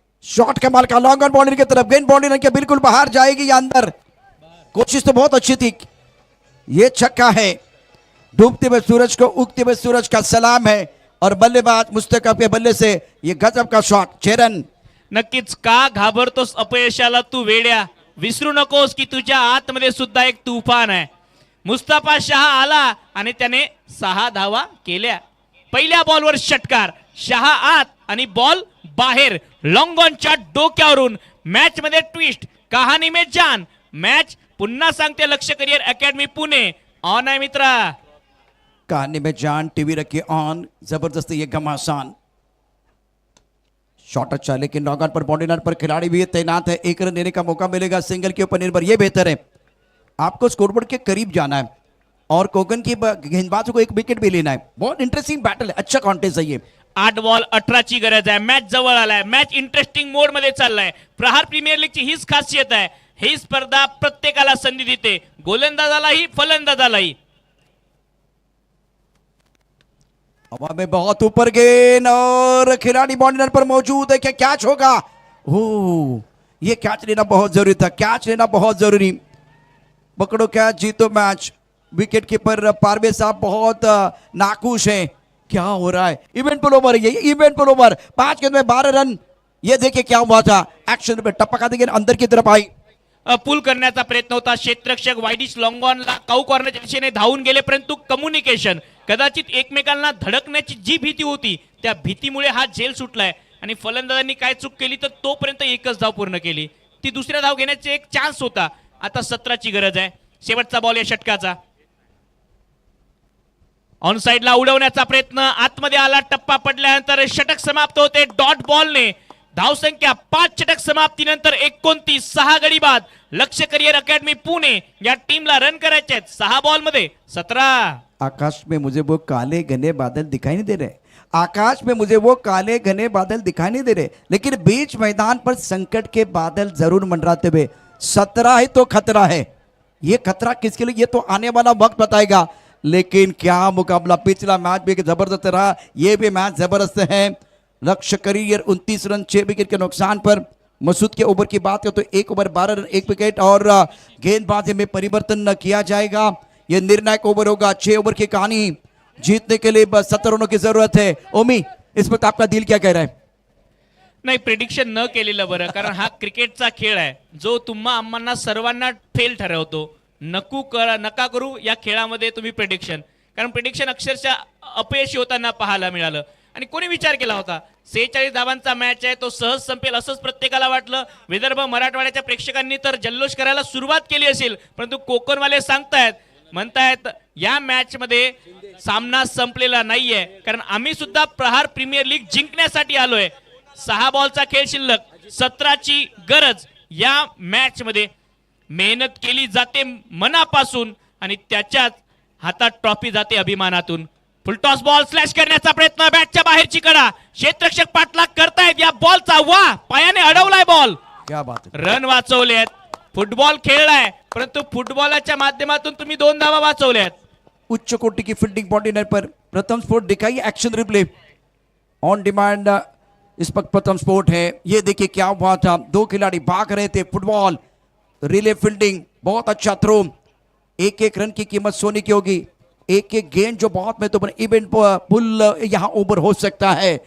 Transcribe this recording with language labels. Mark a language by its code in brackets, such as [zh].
[hi] Shot कमाल का, long on boundary की तरफ. गेंद बाउंड्री के बिल्कुल बाहर जाएगी या अंदर. कोशिश तो बहुत अच्छी थी. ये छक्का है. डूबते हुए सूरज को उगते हुए सूरज का सलाम है और बल्लेबाज मुस्तफा के बल्ले से ये गजब का शॉट. 6 रन. [mr] नक्कीच. का घाबरतोस अपयशाला तू वेड्या, विसरू नकोस की तुझ्या आतमध्ये सुद्धा एक तुफान आहे. मुस्तफा शाह आला आणि त्याने 6 धावा केल्या. पहिल्या बॉलवर षटकार. शाह आत आणि बॉल बाहेर. लॉंग ऑनच्या डोक्यावरून मॅच मध्ये ट्विस्ट. [hi] कहाणी में जान. [mr] मॅच पुन्हा सांगते लक्ष्य करिअर अकॅडमी पुणे ऑन आहे मित्रा. [hi] कहानी में जान. टीवी रखिए ऑन. जबरदस्त ये घमासान. शॉट अच्छा, लेकिन लॉन्ग ऑन पर बाउंड्री लाइन पर खिलाड़ी भी तैनात है. 1 रन देने का मौका मिलेगा. सिंगल के ऊपर निर्भर. ये बेहतर है. आपको स्कोरबोर्ड के करीब जाना है और कोंकण की गेंदबाजों को 1 विकेट भी लेना है. बहुत इंटरेस्टिंग बैटल है. अच्छा कॉन्टेस्ट है ये. [mr] 8 बॉल 18 ची गरज आहे. मॅच जवळ आलाय. मॅच इंटरेस्टिंग मोड मध्ये चाललाय. प्रहार प्रीमियर लीगची हीच खासियत आहे. ही स्पर्धा प्रत्येकाला संधी देते, गोलंदाजालाही फलंदाजालाही. [hi] हवा में बहुत ऊपर गेंद और खिलाड़ी बाउंड्री पर मौजूद है. क्या कैच होगा? ओह, ये कैच लेना बहुत जरूरी था. कैच लेना बहुत जरूरी. पकड़ो कैच, जीतो मैच. विकेट कीपर पारवे साहब बहुत नाखुश हैं. क्या हो रहा है? इवेंट पुल ओवर, ये इवेंट पुल ओवर, 5 गेंद में 12 रन। ये देखिए क्या हुआ था, एक्शन पे टप्पा खाते गेंद अंदर की तरफ आई। [mr] पूल करण्याचा प्रयत्न होता, क्षेत्ररक्षक वायडिश लॉंगॉनला काऊ कॉर्नरच्या दिशेने धावून गेले, परंतु कम्युनिकेशन कदाचित एकमेकांना धडकण्याची जी भीती होती त्या भीतीमुळे हा झेल सुटलाय आणि फलंदाजांनी काय चूक केली तर तोपर्यंत एकच धाव पूर्ण केली, ती दुसऱ्या धाव घेण्याचा एक चान्स होता। आता 17ची गरज आहे, शेवटचा बॉल या षटकाचा। ऑन साइडला उडवण्याचा प्रयत्न, आतमध्ये आला, टप्पा पडल्यानंतर षटक समाप्त होते डॉट बॉलने। धावसंख्या 5 षटक समाप्तीनंतर 29, 6 गडी बाद। लक्ष्य करियर अकॅडमी पुणे या टीमला रन करायचे आहेत 6 बॉल मध्ये 17। [hi] आकाश में मुझे वो काले घने बादल दिखाई नहीं दे रहे, आकाश में मुझे वो काले घने बादल दिखाई नहीं दे रहे, लेकिन बीच मैदान पर संकट के बादल जरूर मंडराते हुए 17 है तो खतरा है। ये खतरा किसके लिए, ये तो आने वाला वक्त बताएगा। लेकिन क्या मुकाबला, पिछला मैच भी जबरदस्त रहा, ये भी मैच जबरदस्त है। लक्ष्य करियर 29 रन 6 विकेट के नुकसान पर। मसूद के ओवर की बात करें तो 1 ओवर 12 रन 1 विकेट और गेंदबाजी में परिवर्तन न किया जाएगा। यह निर्णायक ओवर होगा, 6 ओवर की कहानी। जीतने के लिए बस 17 रनों की जरूरत है। ओमी, इस वक्त आपका दिल क्या कह रहा है? [mr] नाही, प्रिडिक्शन न केलेलं बरं, कारण हा क्रिकेटचा खेळ आहे जो तुम्हा आम्हाला सर्वांना फेल ठरवतो। नका करू या खेळामध्ये तुम्ही प्रिडिक्शन, कारण प्रिडिक्शन अक्षरशः अपयशी होताना पाहायला मिळालं। आणि कोणी विचार केला होता 46 धावांचा मॅच आहे तो सहज संपेल असंच प्रत्येकाला वाटलं। विदर्भ मराठवाड्याच्या प्रेक्षकांनी तर जल्लोष करायला सुरुवात केली असेल, परंतु कोकणवाले म्हणतायत या मॅच मध्ये सामना संपलेला नाहीये, कारण आम्ही सुद्धा प्रहार प्रीमियर लीग जिंकण्यासाठी आलोय। 6 बॉलचा खेळ शिल्लक, 17ची गरज। या मॅच मध्ये मेहनत केली जाते मनापासून आणि त्याच्याच हातात ट्रॉफी जाते अभिमानातून। फुलटॉस बॉल स्लॅश करण्याचा प्रयत्न, बॅटच्या बाहेरची कडा, क्षेत्ररक्षक पाठलाग करतायत या बॉलचा, वा पायाने अडवलाय बॉल, [hi] क्या बात है, [mr] रन वाचवलेत। फुटबॉल खेळलाय, परंतु फुटबॉलच्या माध्यमातून तुम्ही 2 धावा वाचवल्यात। [hi] उच्च कोटि की फील्डिंग बॉडी पर प्रथम स्पोर्ट दिखाई, एक्शन रिप्ले ऑन डिमांड। इस वक्त प्रथम स्पोर्ट है, ये देखिए क्या हुआ था, 2 खिलाड़ी भाग रहे थे, फुटबॉल रिले फील्डिंग, बहुत अच्छा थ्रो। 1-1 रन की कीमत सोने की होगी। एक गेंद जो बहुत महत्वपूर्ण, इवेंट पुल यहाँ ओवर हो सकता है।